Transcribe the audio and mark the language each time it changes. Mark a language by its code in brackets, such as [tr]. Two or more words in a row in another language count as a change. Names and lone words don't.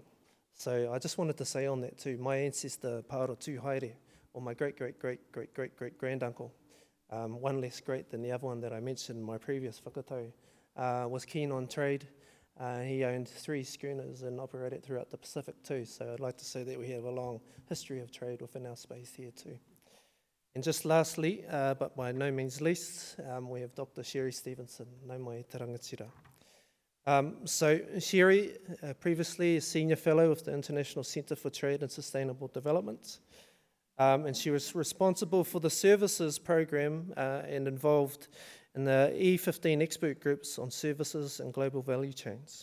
[en] So I just wanted to say on that too, my ancestor Paaro Tū Haere, or my great-great-great-great-great-great-granduncle, one less great than the other one that I mentioned in my previous whakatau, was keen on trade. He owned 3 schooners and operated throughout the Pacific too, so I'd like to say that we have a long history of trade within our space here too. And just lastly, but by no means least, we have Dr. [mi] Sherry Stephenson. Nau mai te rangatira. [en] So Sherry, previously a Senior Fellow with the International Centre for Trade and Sustainable Development, and she was responsible for the services program and involved in the E15 expert groups on services and global value chains.